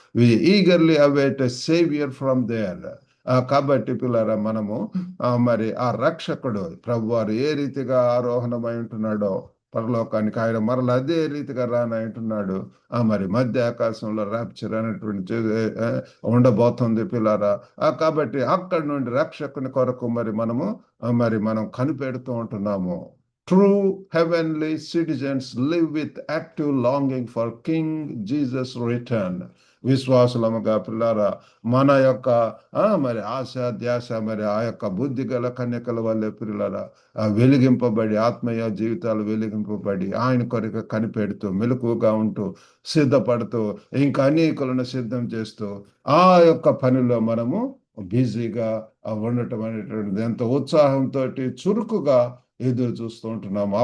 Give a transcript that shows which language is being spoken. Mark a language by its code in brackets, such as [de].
[en] We eagerly await a saviour from there. [te] కాబట్టి పిల్లరా, మనము మరి ఆ రక్షకుడు ప్రభువారు ఏ రీతిగా ఆరోహణమై ఉంటున్నాడో పరలోకానికి, ఆయన మరల అదే రీతిగా రానంటున్నాడు. మరి మధ్య ఆకాశంలో ర్యాప్చర్ అనేటువంటి ఉండబోతుంది పిల్లరా. కాబట్టి అక్కడి నుండి రక్షకుని కొరకు మరి మనం కనిపెడుతూ ఉంటున్నాము. [en] True heavenly citizens live with active longing for King Jesus' return. [te] విశ్వాసులముగా పిల్లారా, మన యొక్క మరి ఆశ ధ్యాస మరి ఆ యొక్క బుద్ధి గల కన్యకల వల్లే పిల్లారా వెలిగింపబడి, ఆత్మీయ జీవితాలు వెలిగింపబడి ఆయన కొరకు కనిపెడుతూ మెలకుగా ఉంటూ సిద్ధపడుతూ ఇంకా అనేకులను సిద్ధం చేస్తూ ఆ యొక్క పనిలో మనము బిజీగా ఉండటం అనేటువంటిది ఎంతో ఉత్సాహంతో చురుకుగా ఎదురు చూస్తూ ఉంటున్నాము.